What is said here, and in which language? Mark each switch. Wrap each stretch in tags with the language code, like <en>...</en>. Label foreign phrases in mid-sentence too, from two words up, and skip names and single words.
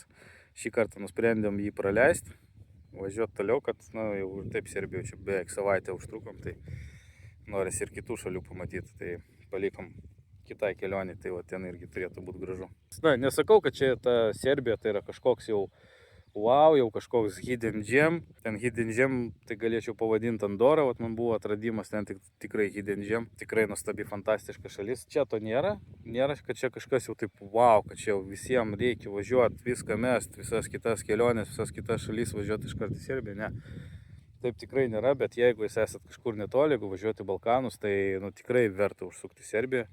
<lt>Šį kartą nusprendėm jį praleisti, važiuoti toliau, kad jau ir taip Serbijoje čia beveik savaitę užtrukom, tai norisi ir kitų šalių pamatyti, tai palikom kitai kelionį, tai ten irgi turėtų būti gražu. Nesakau, kad čia ta Serbija tai yra kažkoks jau wow, jau kažkoks</lt> <en>hidden gem. Ten hidden gem,</en> <lt>tai galėčiau pavadinti Andorą, man buvo atradimas, ten tikrai</lt> <en>hidden gem.</en> <lt>Tikrai nuostabi, fantastiška šalis. Čia to nėra, kad čia kažkas jau taip wow, kad čia jau visiems reikia važiuoti, viską mest, visas kitas keliones, visas kitas šalis važiuoti iškart į Serbiją, ne. Taip tikrai nėra, bet jeigu jūs esat kažkur netoli, jeigu važiuoti į Balkanus, tai tikrai verta užsukti į Serbiją.</lt>